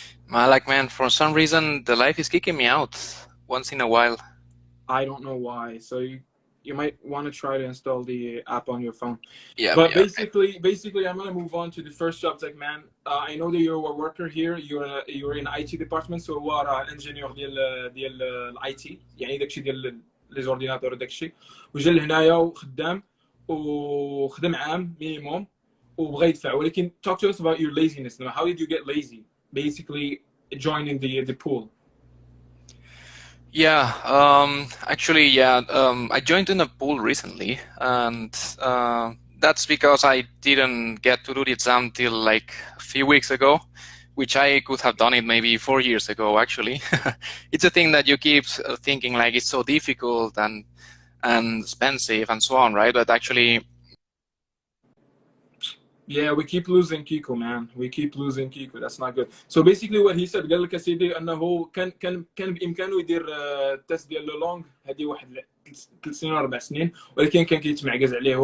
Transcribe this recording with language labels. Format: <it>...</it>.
<en>Like, man, for some reason, the life is kicking me out once in a while. I don't know why. So you might want to try to install the app on your phone. Yeah. But basically, I'm gonna move on to the first job. Like, man, I know that you're a worker here. You're in IT department. So هو engineer</en> <ar>ديال</ar> <en>IT.</en> <ar>يعني داكشي ديال لي زورديناتور داكشي. وجا لهنايا وخدم عام مينيموم وبغى يدفع.</ar> <en>ولكن talk to us about your laziness. Now, how did you get lazy? Basically, joining the pool. Yeah, actually, yeah, I joined in a pool recently, and that's because I didn't get to do the exam till like a few weeks ago, which I could have done it maybe 4 years ago, actually. It's a thing that you keep thinking like it's so difficult and expensive and so on, right? But actually, yeah, we keep losing Kiko, man. We keep losing Kiko. That's not good. So basically what he said</en> <ar>قال لك سيدي انه كان بامكانه يدير التست ديال لو لونغ هذه واحد 3 سنين 4 سنين، ولكن كان كيتمعكز عليه.</ar>